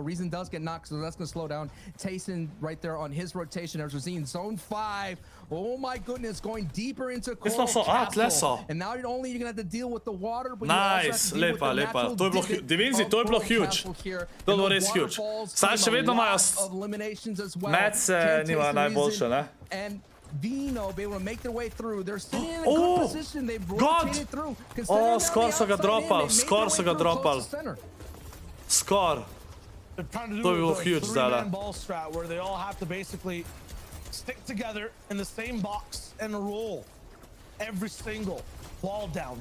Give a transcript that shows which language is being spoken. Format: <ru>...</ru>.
<en>Reason does get knocked, so that's going to slow down. TaySon right there on his rotation. There's Razine, zone 5. Oh my goodness, going deeper into Qual-al Castle. And now you're going to have to deal with the water. But nice,</en> <sl>lepa, lepa. To je bilo, Divinzi, to je bilo huge. To je bilo res huge. Saj še vedno imajo Mets nima najboljše, ne?</sl> <en>And Vino be able to make their way through. They're sitting in a good position. They've rotated through.</en> <sl>Skor so ga dropali, skor so ga dropali. Skor. To bi bilo huge zdaj.</sl> <en>Where they all have to basically stick together in the same box and roll every single wall down.</en>